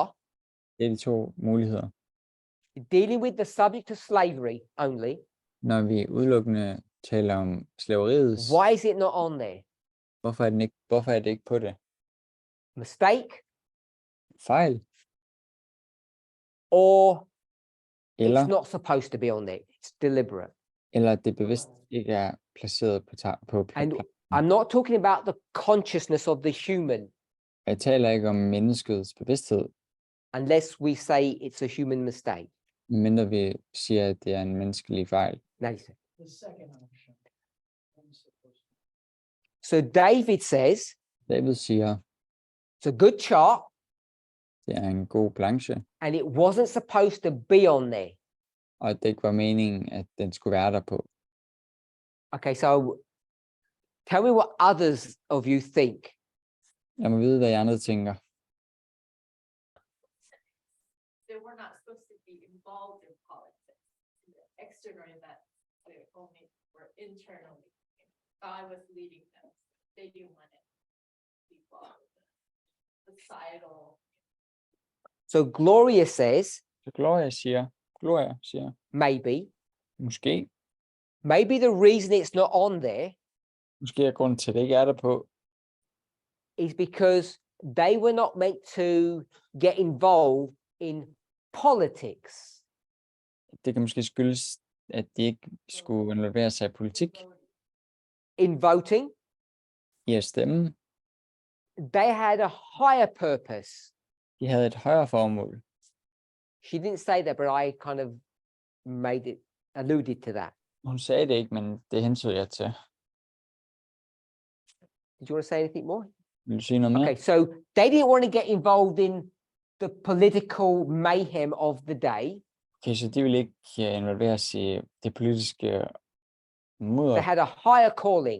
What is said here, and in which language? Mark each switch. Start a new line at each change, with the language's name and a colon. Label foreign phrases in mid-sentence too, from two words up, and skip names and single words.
Danish: Det er de to muligheder.
English: dealing with the subject of slavery only.
Danish: Når vi udelukkende taler om slaveriet,
English: Why is it not on there?
Danish: hvorfor er det ikke på det?
English: Mistake,
Danish: Fejl?
English: or
Danish: Eller,
English: it's not supposed to be on there. It's deliberate.
Danish: eller det bevidst ikke er placeret på
English: And I'm not talking about the consciousness of the human,
Danish: Jeg taler ikke om menneskets bevidsthed,
English: unless we say it's a human mistake.
Danish: medmindre vi siger, at det er en menneskelig fejl.
English: Now listen. The second option. What's the first one? So David says
Danish: David siger,
English: it's a good chart,
Danish: det er en god planche,
English: and it wasn't supposed to be on there.
Danish: og at det ikke var meningen, at den skulle være der på.
English: Okay, so tell me what others of you think.
Danish: Jeg må vide, hvad I andre tænker.
English: They were not supposed to be involved in politics, in the external events, they only were internally. God was leading them. They didn't want to be involved with the societal. So Gloria says
Danish: Så Gloria siger,
English: maybe the reason it's not on there
Danish: måske er grunden til, at det ikke er der på,
English: is because they were not meant to get involved in politics.
Danish: det kan måske skyldes, at de ikke skulle involvere sig i politik,
English: In voting,
Danish: i at stemme.
English: they had a higher purpose.
Danish: De havde et højere formål.
English: She didn't say that, but I kind of alluded to that.
Danish: Hun sagde det ikke, men det hensyn jeg til.
English: Did you want to say anything more?
Danish: Vil du sige noget mere?
English: Okay, so they didn't want to get involved in the political mayhem of the day.
Danish: Okay, så de ville ikke involveres i det politiske mudder.
English: They had a higher calling.